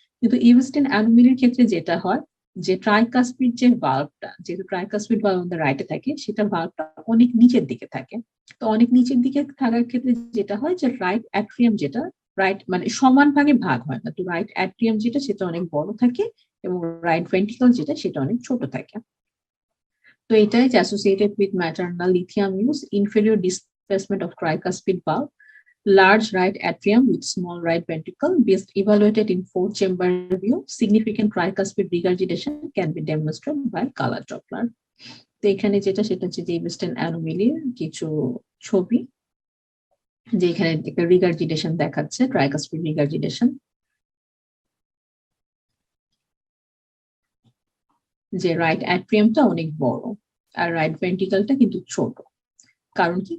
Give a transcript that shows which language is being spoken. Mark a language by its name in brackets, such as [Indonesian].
[Bangla] কিন্তু ইভিস্টিন অ্যানোমেলির ক্ষেত্রে যেটা হয় যে ট্রাইকাসপিড যে ভালভটা, যেহেতু ট্রাইকাসপিড ভালভ আমাদের রাইটে থাকে, সেটা ভালভটা অনেক নিচের দিকে থাকে। তো অনেক নিচের দিকে থাকার ক্ষেত্রে যেটা হয় যে রাইট অ্যাট্রিয়াম যেটা, রাইট মানে সমান ভাগে ভাগ হয় না, তো রাইট অ্যাট্রিয়াম যেটা সেটা অনেক বড় থাকে এবং রাইট ভেন্ট্রিকল যেটা সেটা অনেক ছোট থাকে। তো এটাই যে [English] Associated with maternal lithium use, inferior displacement of tricuspid valve, large right atrium with small right ventricle, best evaluated in 4-chamber view, significant tricuspid regurgitation can be demonstrated by color Doppler. [Bangla] তো এখানে যেটা সেটা হচ্ছে যে ইভিস্টিন অ্যানোমেলির কিছু ছবি, যে এখানে একটা রিগার্জিটেশন দেখাচ্ছে, ট্রাইকাসপিড রিগার্জিটেশন, যে রাইট অ্যাট্রিয়ামটা অনেক বড় আর রাইট ভেন্ট্রিকলটা কিন্তু ছোট। কারণ কি?